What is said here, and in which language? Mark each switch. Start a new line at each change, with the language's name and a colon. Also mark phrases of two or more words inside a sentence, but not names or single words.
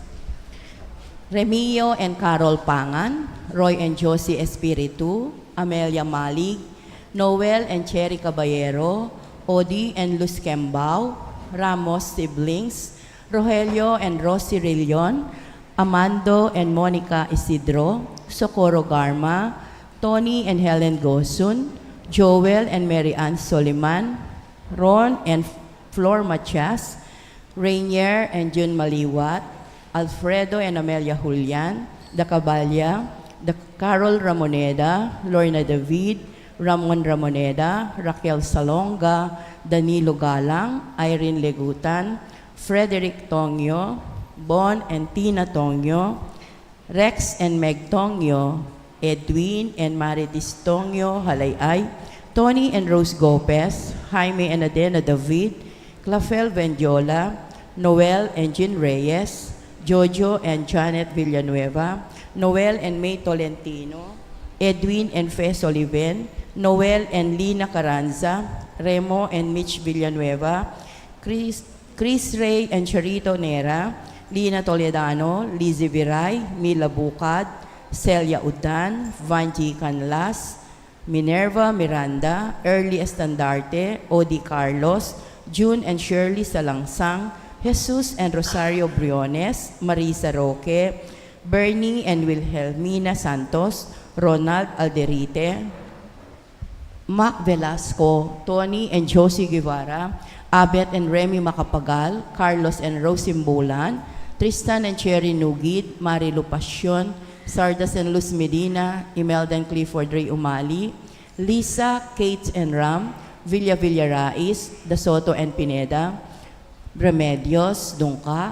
English: Remio and Carol Pangan, Roy and Josie Espiritu, Amelia Malig, Noel and Cherry Caballero, Odi and Luz Kembao, Ramos siblings, Rogelio and Rosie Rillion, Amando and Monica Isidro, Socorro Garma, Tony and Helen Gosun, Joel and Mary Ann Soliman, Ron and Flor Machas, Rainier and June Maliwat, Alfredo and Amelia Julian, The Cabalya, The Carol Ramoneda, Lorna David, Ramon Ramoneda, Raquel Salonga, Danilo Galang, Irene Legutan, Frederick Tongyo, Bon and Tina Tongyo, Rex and Meg Tongyo, Edwin and Maritis Tongyo Halayay, Tony and Rose Gopez, Jaime and Adena David, Clafel Vendiola, Noel and Jean Reyes, Jojo and Janet Villanueva, Noel and May Tolentino, Edwin and Fes Oliven, Noel and Lina Carranza, Remo and Mitch Villanueva, Chris Ray and Charito Nera, Lina Toledano, Lizzie Viray, Mila Bukad, Celia Udan, Vanji Canlas, Minerva Miranda, Early Estandarte, Odi Carlos, June and Shirley Salangsang, Jesus and Rosario Briones, Marisa Roque, Bernie and Wilhelmina Santos, Ronald Alderite, Mac Velasco, Tony and Josie Guevara, Abet and Remy Macapagal, Carlos and Rosie Mbulan, Tristan and Cherry Nugid, Marilu Pasyon, Sardas and Luz Medina, Imelda and Clifford Ray Umali, Lisa, Kate and Ram, Villa Villarais, Da Soto and Pineda, Remedios, Dungka,